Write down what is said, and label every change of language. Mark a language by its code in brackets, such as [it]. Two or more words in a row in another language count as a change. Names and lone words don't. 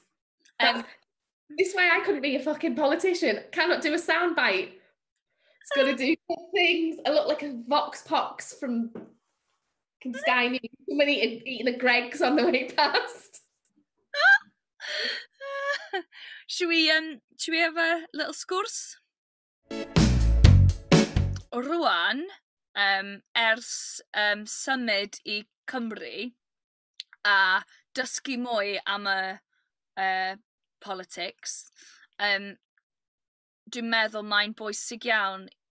[en] This way I couldn't be a fucking politician. Cannot do a soundbite. It's going to do good things. I look like a Vox Pox from Sky News. Somebody eating a Greggs on the way past. Should we have a little sgwrs? [cy] Rwan, ers symud I Cymru a dysgu mwy am y politics, dwi'n meddwl mae'n bwysig iawn